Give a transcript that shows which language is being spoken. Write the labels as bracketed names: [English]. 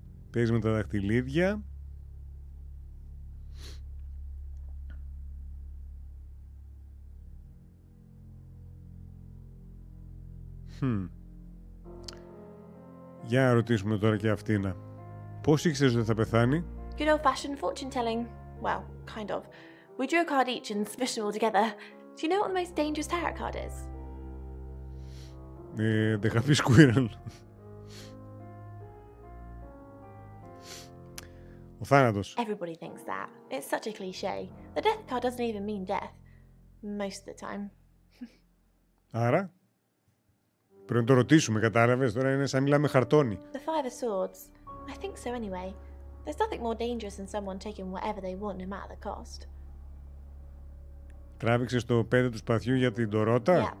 [Greek] Παίζει με τα δαχτυλίδια. Για να ρωτήσουμε τώρα και αυτήν. Πώς ήξερες ότι θα πεθάνει? [English] Good old-fashioned fortune telling. Well, kind of. We drew a card each and smushed them all together. Do you know what the most dangerous tarot card is? The Happy Squirrel. [Greek] Ο θάνατος. [English] Everybody thinks that. It's such a cliche. The death card doesn't even mean death. Most of the time. [Greek] Άρα, πρέπει να το ρωτήσουμε, κατάλαβες? Τώρα είναι σαν μιλάμε χαρτόνι. [English] The Five of Swords. I think so anyway. There's nothing more dangerous than someone taking whatever they want, no matter the cost. [Greek] Τράβηξες το 5 του σπαθιού για την Τωρότα?